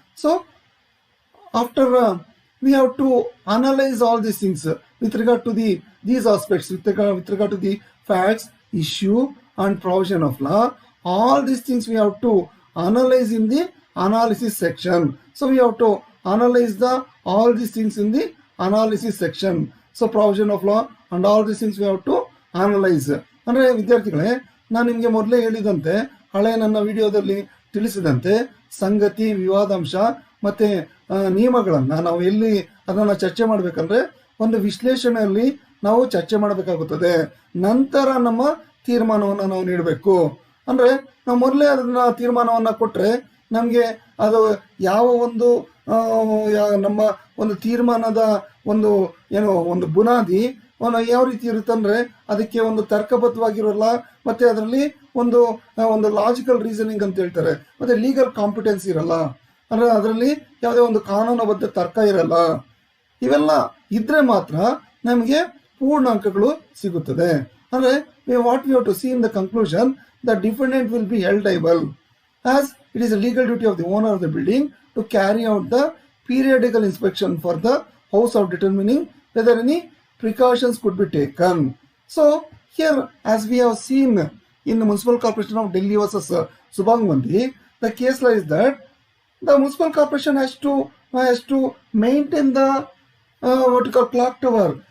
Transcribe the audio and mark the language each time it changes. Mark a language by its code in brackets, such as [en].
[en] So after we have to analyze all these things with regard to these aspects, with regard to the facts, issue and provision of law. All these things we have to analyze in the analysis section. So we have to analyze all these things in the analysis section. So provision of law and all these things we have to analyze. [kn] ಅಂದರೆ ವಿದ್ಯಾರ್ಥಿಗಳೇ, ನಾನು ನಿಮಗೆ ಮೊದಲೇ ಹೇಳಿದಂತೆ, ಹಳೆ ನನ್ನ ವಿಡಿಯೋದಲ್ಲಿ ತಿಳಿಸಿದಂತೆ, ಸಂಗತಿ, ವಿವಾದಾಂಶ ಮತ್ತೆ ನಿಯಮಗಳನ್ನು ನಾವು ಎಲ್ಲಿ ಅದನ್ನು ಚರ್ಚೆ ಮಾಡಬೇಕಂದ್ರೆ ಒಂದು ವಿಶ್ಲೇಷಣೆಯಲ್ಲಿ ನಾವು ಚರ್ಚೆ ಮಾಡಬೇಕಾಗುತ್ತದೆ. ನಂತರ ನಮ್ಮ ತೀರ್ಮಾನವನ್ನು ನಾವು ನೀಡಬೇಕು. ಅಂದರೆ ನಾವು ಮೊದಲೇ ಅದನ್ನ ತೀರ್ಮಾನವನ್ನು ಕೊಟ್ಟರೆ ನಮಗೆ ಅದು ಯಾವ ಒಂದು ನಮ್ಮ ಒಂದು ತೀರ್ಮಾನದ ಒಂದು ಬುನಾದಿ ಯಾವ ರೀತಿ ಇರುತ್ತಂದ್ರೆ ಅದಕ್ಕೆ ಒಂದು ತರ್ಕಬದ್ಧವಾಗಿರೋಲ್ಲ, ಮತ್ತೆ ಅದರಲ್ಲಿ ಒಂದು ಲಾಜಿಕಲ್ ರೀಸನಿಂಗ್ ಅಂತ ಹೇಳ್ತಾರೆ, ಮತ್ತೆ ಲೀಗಲ್ ಕಾಂಪಿಟೆನ್ಸ್ ಇರಲ್ಲ, ಅಂದ್ರೆ ಅದರಲ್ಲಿ ಯಾವುದೇ ಒಂದು ಕಾನೂನುಬದ್ಧ ತರ್ಕ ಇರಲ್ಲ. ಇವೆಲ್ಲ ಇದ್ರೆ ಮಾತ್ರ ನಮಗೆ ಪೂರ್ಣಾಂಕಗಳು ಸಿಗುತ್ತದೆ. ಅಂದ್ರೆ [en] What we have to see in the conclusion, the defendant will be held liable, as it is a legal duty of the owner of the building to carry out the periodical inspection for the house of determining whether any precautions could be taken. So here, as we have seen in the Municipal Corporation of Delhi versus Subhangmandi, the case law is that the municipal corporation has to maintain the what you call clock tower.